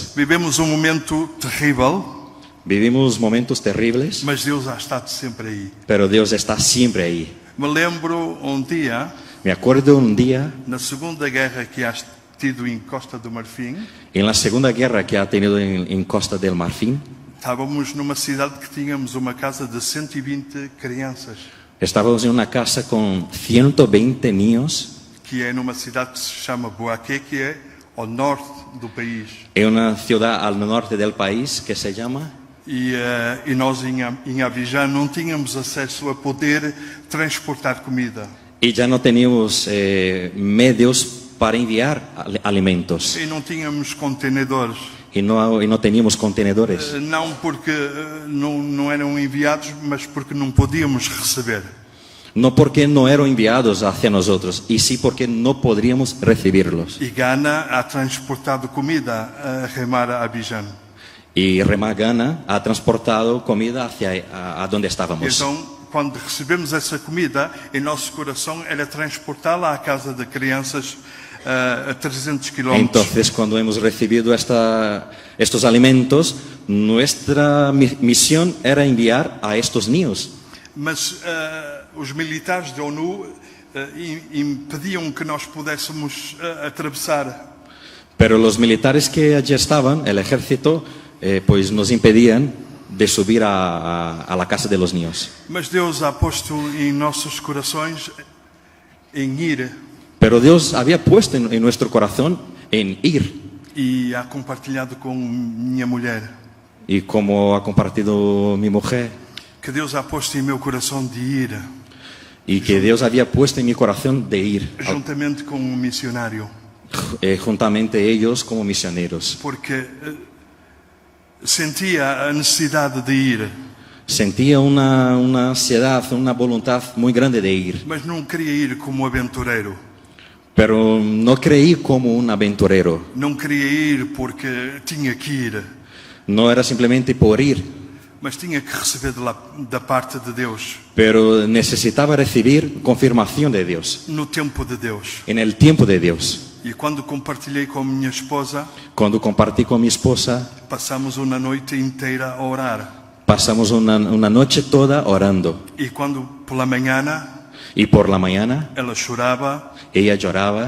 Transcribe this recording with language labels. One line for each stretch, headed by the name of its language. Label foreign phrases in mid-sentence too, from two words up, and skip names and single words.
Portuguese: Vivemos um momento terrível,
Spanish: Vivimos momentos terribles,
Portuguese: mas Deus ha estado sempre aí.
Spanish: pero Dios está siempre ahí.
Portuguese: Me lembro um dia,
Spanish: Me acuerdo un día,
Portuguese: na Segunda Guerra que ha tido em Costa do Marfim,
Spanish: en la Segunda Guerra que ha tenido en Costa del Marfil,
Portuguese: estávamos numa cidade que tínhamos uma casa de 120 crianças,
Spanish: estábamos en una casa con 120 niños,
Portuguese: que é numa cidade que se chama Boaké, que é ao norte do país.
Spanish: en una ciudad al norte del país que se llama,
Portuguese: E nós em Abidjan não tínhamos acesso a poder transportar comida.
Spanish: y ya no teníamos medios para enviar alimentos,
Portuguese: E não tínhamos contenedores.
Spanish: y no teníamos contenedores.
Portuguese: Não porque não eram enviados, mas porque não podíamos receber.
Spanish: No porque no eran enviados hacia nosotros, y sí porque no podríamos recibirlos.
Portuguese: E Ghana ha transportado comida a remar a Abidjan.
Spanish: Y Remagana ha transportado comida hacia a donde estábamos.
Portuguese: Então, quando recebemos essa comida, em nosso coração era transportá-la à casa de crianças a 300 quilómetros.
Spanish: Entonces, cuando hemos recibido estos alimentos, nuestra misión era enviar a estos niños.
Portuguese: Mas os militares da ONU impediam que nós pudéssemos atravessar.
Spanish: Pero los militares que allí estaban, el ejército, pues nos impedían de subir a la casa de los niños.
Portuguese: Mas Deus ha posto em nossos corações em ir
Spanish: Pero Dios había puesto en nuestro corazón en ir.
Portuguese: e ha compartilhado com minha mulher
Spanish: Y como ha compartido mi mujer,
Portuguese: que Deus ha posto em meu coração de ir
Spanish: y que Dios había puesto en mi corazón de ir,
Portuguese: juntamente com um missionário,
Spanish: juntamente ellos como misioneros.
Portuguese: porque sentia a necessidade de ir,
Spanish: Sentía una ansiedad, una voluntad muy grande de ir,
Portuguese: mas não queria ir como aventureiro.
Spanish: pero no creí como un aventurero.
Portuguese: Não queria ir porque tinha que ir,
Spanish: No era simplemente por ir,
Portuguese: mas tinha que receber da parte de Deus,
Spanish: pero necesitaba recibir confirmación de Dios,
Portuguese: no tempo de Deus.
Spanish: en el tiempo de Dios.
Portuguese: E quando compartilhei com minha esposa,
Spanish: Cuando compartí con mi esposa,
Portuguese: passamos uma noite inteira a orar.
Spanish: pasamos una noche toda orando.
Portuguese: E quando pela manhã
Spanish: Y por la mañana
Portuguese: ela chorava
Spanish: ella lloraba